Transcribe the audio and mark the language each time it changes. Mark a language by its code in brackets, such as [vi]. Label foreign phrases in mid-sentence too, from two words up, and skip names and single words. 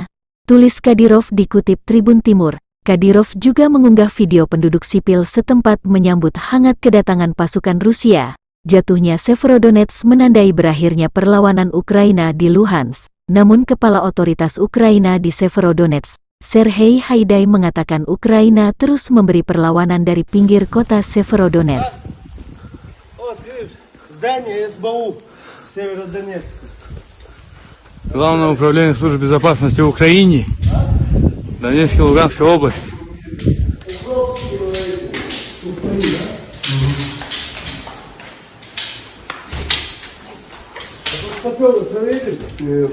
[id] Tulis Kadyrov dikutip Tribun Timur. Kadyrov juga mengunggah video penduduk sipil setempat menyambut hangat kedatangan pasukan Rusia. Jatuhnya Severodonetsk menandai berakhirnya perlawanan Ukraina di Luhansk. Namun Kepala Otoritas Ukraina di Severodonetsk, Serhei Haidai mengatakan Ukraina terus memberi perlawanan dari pinggir kota Severodonetsk. [ru] Главное управление службы безопасности Украины, Донецкой и Луганской области. Саперы проверили?